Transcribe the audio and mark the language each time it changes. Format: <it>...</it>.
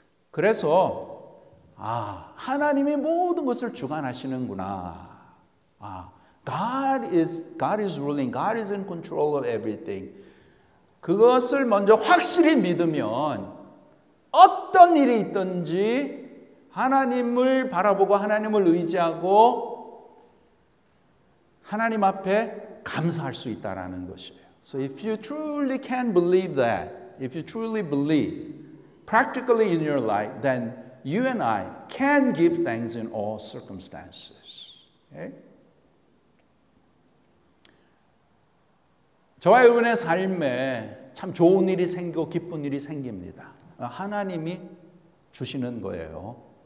<ko>그래서 하나님이 모든 것을 주관하시는구나.</ko> <en>God is ruling. God is in control of everything.</en> <ko>그것을 먼저 확실히 믿으면 어떤 일이 있든지 하나님을 바라보고 하나님을 의지하고 하나님 앞에 감사할 수 있다라는 것이에요.</ko> <en>So if you truly can believe that, if you truly believe practically in your life, then you and I can give thanks in all circumstances. Okay?</en> <ko>저와 여러분의 삶에 참 좋은 일이 생기고 기쁜 일이 생깁니다. 하나님이 주시는 거예요.</ko>